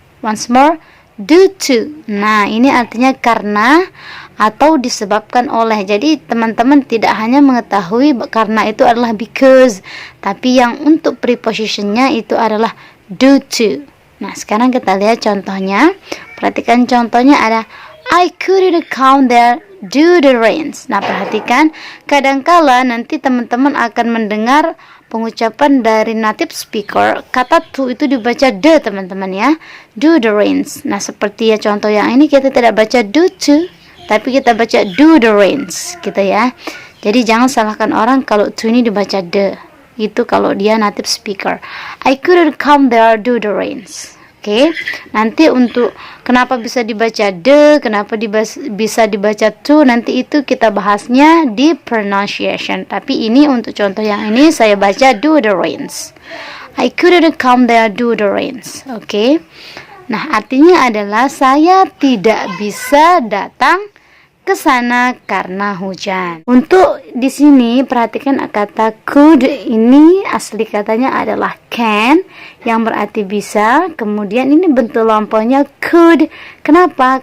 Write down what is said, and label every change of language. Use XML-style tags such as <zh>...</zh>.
<en>Once more, due to.</en> <id>Nah, ini artinya karena atau disebabkan oleh. Jadi teman-teman tidak hanya mengetahui karena itu adalah because, tapi yang untuk prepositionnya itu adalah due to. Nah, sekarang kita lihat contohnya. Perhatikan contohnya ada</id> <en>I couldn't come there due to the rains.</en> <id>Nah, perhatikan, kadangkala nanti teman-teman akan mendengar pengucapan dari native speaker, kata to itu dibaca the teman-teman ya,</id> <en>due the rains.</en> <id>Nah, seperti ya contoh yang ini, kita tidak baca due to, tapi kita baca</id> <en>do the rains</en> <id>gitu ya. Jadi jangan salahkan orang kalau to ini dibaca the, itu kalau dia native speaker.</id> <en>I couldn't come there due the rains.</en> <id>Oke, nanti untuk kenapa bisa dibaca the, kenapa bisa dibaca to, nanti itu kita bahasnya di pronunciation. Tapi ini untuk contoh yang ini saya baca</id> <en>do the rains. I couldn't come there do the rains. Oke.</en> <id>Nah, artinya adalah saya tidak bisa datang ke sana karena hujan. Untuk di sini perhatikan kata could, ini asli katanya adalah can yang berarti bisa. Kemudian ini bentuk lampaunya could. Kenapa?</id>